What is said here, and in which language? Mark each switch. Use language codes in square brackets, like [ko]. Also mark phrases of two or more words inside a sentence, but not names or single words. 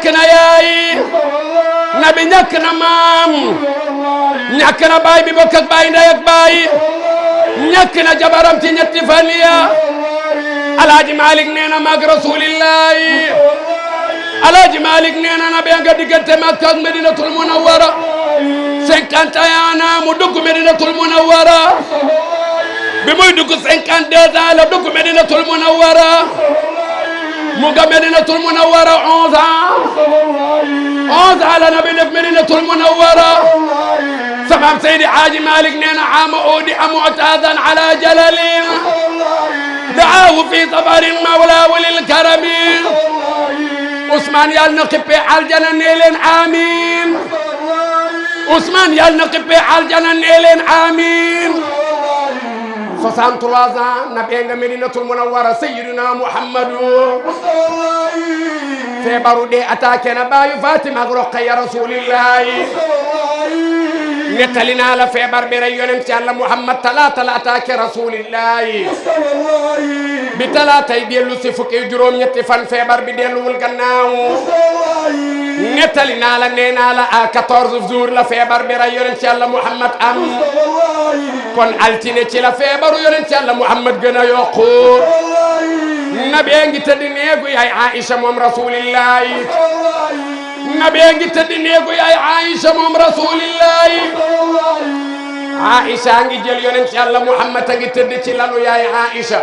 [wo] na yaay nabi ñàkk na maam ñàkk na baay bi bokk ak baay ndey ak baay ñàkk na jabaram ci ñetti fan ya Alaaji Malick nee na mag rasulillahi Alaaji Malick nee na nabi nga diggante Makka ak Medinatul Munawwara 51 ans mu dugg Medinatul Munawwara bi muy dugg 52 ans la dugg Medinatul Munawwara mu nga Medinatul Munawwara 11 ans la nabi def Medinatul Munawwara sabab Seydi Haaji Malick nee na [ar] عاما عودي أمعتدا على جلال دعاه في سفر مولاه للكرم [wo] Ousmane yàlla na xippee aljana nee leen amiin Ousmane yàlla na xippee aljana nee leen amiin 63 ans nabi nga Medinatul Munawwara sayyidina Muhammadu feebaru dee attaqué na baayu Fatima ak Roqaya rasulillahi nettali naa la feebar bi rey yonent Yàlla Muhammad talaata la attaqué rasulillahi bi talaatay dellu si fukki juróom-ñetti fan feebar bi delluwul gannaaw nettali naa la nee naa la [fr] à 14 jours [wo] la feebar bi rey yonent Yàlla Muhammad am kon altine ci la feebaru yonent Yàlla Muhammad gën a yokku nabi ngi tëdd neegu yaay Aïcha moom rasulillahi nabi ngi tëdd neegu yaay Aïcha moom rasulillahi Aïcha ngi jël yonent Yàlla Muhammad a ngi tëdd ci lalu yaay Aïcha